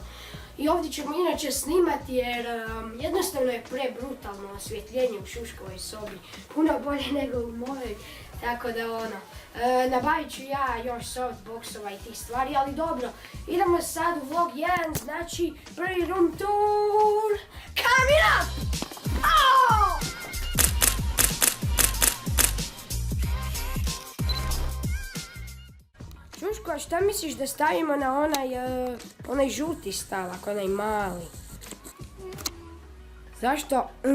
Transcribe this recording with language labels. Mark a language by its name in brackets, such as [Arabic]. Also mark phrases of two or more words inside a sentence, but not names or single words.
[Croatian] I ovdje ćemo inače snimati jer jednostavno je prebrutalno osvjetljenje u Šuškovoj sobi. Puno bolje nego u mojoj, tako da nabavit ću ja još softboxova i tih stvari, ali dobro. Idemo sad u vlog 1, znači prvi [English] room tour coming up! [Croatian] Šuško, a šta misliš da stavimo na onaj žuti stavak, onaj mali? Zašto?